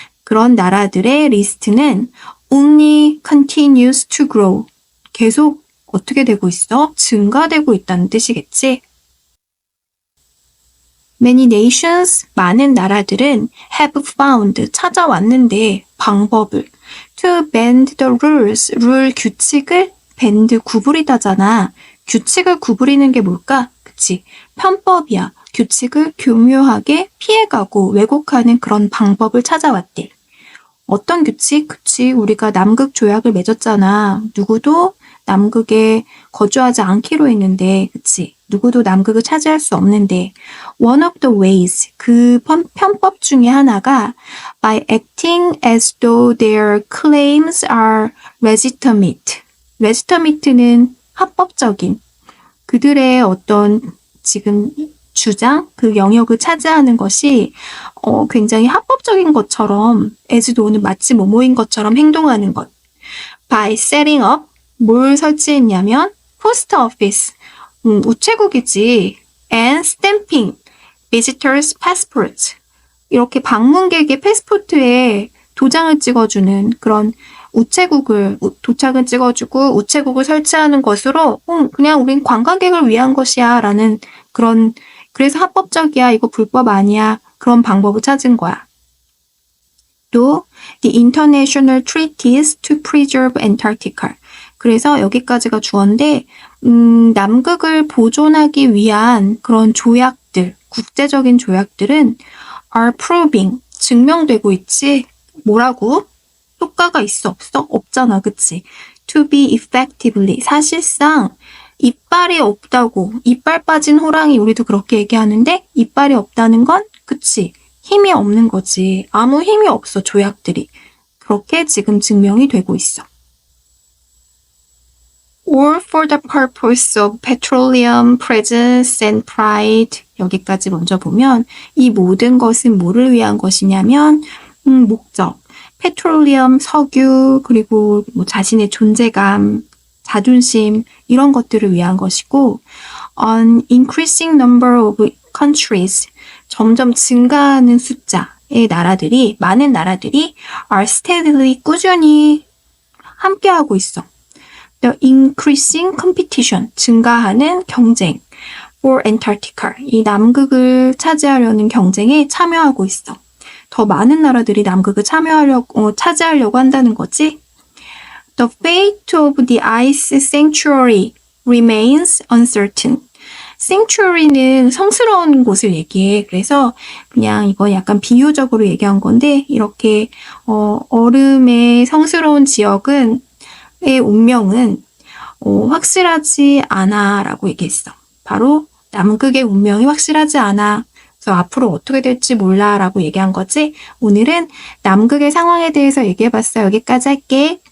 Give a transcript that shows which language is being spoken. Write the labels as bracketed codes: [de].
[ko] 그런 나라들의 리스트는 [en] only continues to grow. [ko] 계속 어떻게 되고 있어? 증가되고 있다는 뜻이겠지? [en] Many nations, [ko] 많은 나라들은 [en] have found, [ko] 찾아왔는데 방법을 [en] to bend the rules, [ko] 규칙을 [en] bend, [ko] 구부리다잖아. 규칙을 구부리는 게 뭘까? 그치? 편법이야. 규칙을 교묘하게 피해가고 왜곡하는 그런 방법을 찾아왔대. 어떤 규칙? 그치? 우리가 남극 조약을 맺었잖아. 누구도 남극에 거주하지 않기로 했는데, 그치? 누구도 남극을 차지할 수 없는데, [en] one of the ways, [ko] 그 편법 중에 하나가 [en] by acting as though their claims are legitimate. [ko] legitimate는 합법적인, 그들의 어떤 지금 주장, 그 영역을 차지하는 것이 굉장히 합법적인 것처럼, as though는 마치 뭐뭐인 것처럼 행동하는 것. [en] by setting up, [ko] 뭘 설치했냐면 [en] post office, [ko] 우체국이지. [en] and stamping, visitors passports, [ko] 이렇게 방문객의 패스포트에 도장을 찍어주는 그런 도착을 찍어주고 우체국을 설치하는 것으로 그냥 우린 관광객을 위한 것이야 라는 그런, 그래서 합법적이야, 이거 불법 아니야, 그런 방법을 찾은 거야. [en] 또 the international treaties to preserve Antarctica. [ko] 그래서 여기까지가 주어인데 남극을 보존하기 위한 그런 조약들, 국제적인 조약들은 [en] are proving, [ko] 증명되고 있지. 뭐라고? 효과가 있어, 없어? 없잖아, 그치? [en] to be effectively, [ko] 사실상 이빨이 없다고, 이빨 빠진 호랑이, 우리도 그렇게 얘기하는데 이빨이 없다는 건, 그치? 힘이 없는 거지. 아무 힘이 없어, 조약들이. 그렇게 지금 증명이 되고 있어. [en] Or for the purpose of petroleum, presence and pride. [ko] 여기까지 먼저 보면 이 모든 것은 뭐를 위한 것이냐면 목적, 페트롤리엄, 석유, 그리고 뭐 자신의 존재감, 자존심, 이런 것들을 위한 것이고 [en] an increasing number of countries, [ko] 점점 증가하는 숫자의 나라들이, 많은 나라들이 [en] are steadily, [ko] 꾸준히 함께하고 있어. [en] The increasing competition, [ko] 증가하는 경쟁 [en] for Antarctica, [ko] 이 남극을 차지하려는 경쟁에 참여하고 있어. 더 많은 나라들이 남극을 차지하려고 한다는 거지. [en] The fate of the ice sanctuary remains uncertain. [ko] sanctuary는 성스러운 곳을 얘기해. 그래서 그냥 이건 약간 비유적으로 얘기한 건데, 이렇게 얼음의 성스러운 지역은 의 운명은 확실하지 않아 라고 얘기했어. 바로 남극의 운명이 확실하지 않아. 그래서 앞으로 어떻게 될지 몰라 라고 얘기한 거지. 오늘은 남극의 상황에 대해서 얘기해봤어요. 여기까지 할게.